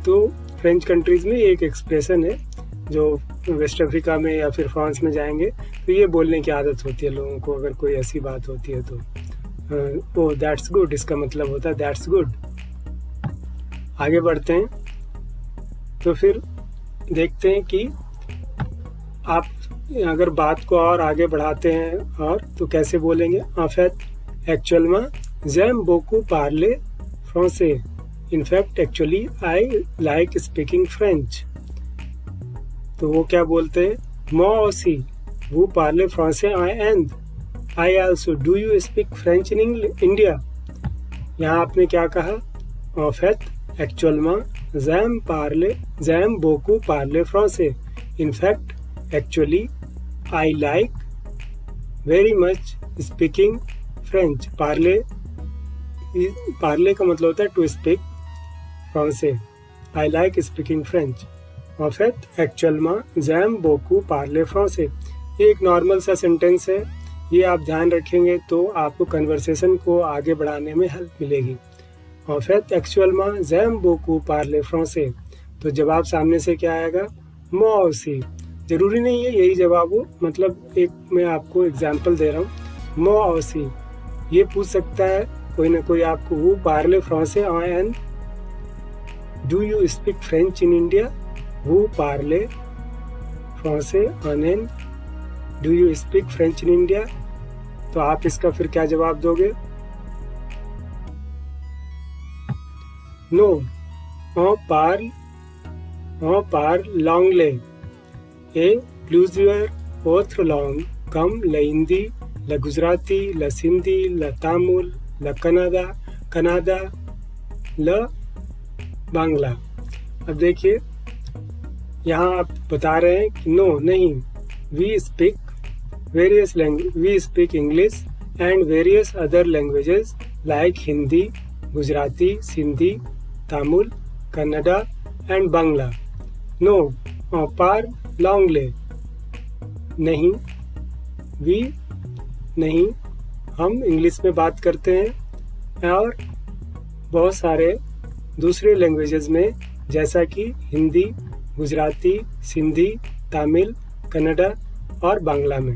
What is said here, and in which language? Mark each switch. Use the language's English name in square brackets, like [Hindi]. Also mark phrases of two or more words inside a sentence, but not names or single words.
[Hindi] तो [English] French countries [Hindi] में एक एक्सप्रेशन है, जो वेस्ट अफ्रीका में या फिर फ्रांस में जाएंगे तो ये बोलने की आदत होती है लोगों को, अगर कोई ऐसी बात होती है तो [English] oh that's good, [Hindi] इसका मतलब होता है [English] that's good. [Hindi] आगे बढ़ते हैं तो फिर देखते हैं कि आप अगर बात को और आगे बढ़ाते हैं और तो कैसे बोलेंगे। [French] en fait actuellement j'aime beaucoup parler français, [English] in fact actually I like speaking French। [Hindi] तो वो क्या बोलते हैं? [French] moi aussi vous parlez français [English] and I also do you speak French in India। [Hindi] यहाँ आपने क्या कहा? [French] en fait actuellement j'aime beaucoup parler français, [English] in fact actually I like very much speaking French। parler [Hindi] का मतलब होता है [English] to speak français, I like speaking French। [French] en fait actuellement j'aime beaucoup parler français। [Hindi] ये एक नॉर्मल सा सेंटेंस है, ये आप ध्यान रखेंगे तो आपको कन्वर्सेशन को आगे बढ़ाने में हेल्प मिलेगी। [French] en fait actuellement j'aime beaucoup parler français। [Hindi] तो जवाब सामने से क्या आएगा? [French] moi aussi। [Hindi] ज़रूरी नहीं है यही जवाब हो, मतलब एक मैं आपको एग्जांपल दे रहा हूँ। [French] moi aussi [Hindi] ये पूछ सकता है कोई ना कोई आपको, वो [French] parler français [English] and do you speak French in India। वो [French] parler français [English] and do you speak French in India। [Hindi] तो आप इसका फिर क्या जवाब दोगे? [English] नो, [French] on parle l'anglais et plusieurs autres langues comme le hindi, le gujarati, le sindhi, le tamil, le कनाडा, ल बांग्ला। [Hindi] अब देखिए यहाँ आप बता रहे हैं कि नो नहीं, [English] we speak English and various other languages like Hindi, Gujarati, Sindhi, Tamil, Kannada and Bangla. No, [French] on parle [Hindi] नहीं, we नहीं, हम इंग्लिश में बात करते हैं और बहुत सारे दूसरे लैंग्वेजेस में जैसा कि हिंदी, गुजराती, सिंधी, तमिल, कन्नड़ा और बांग्ला में।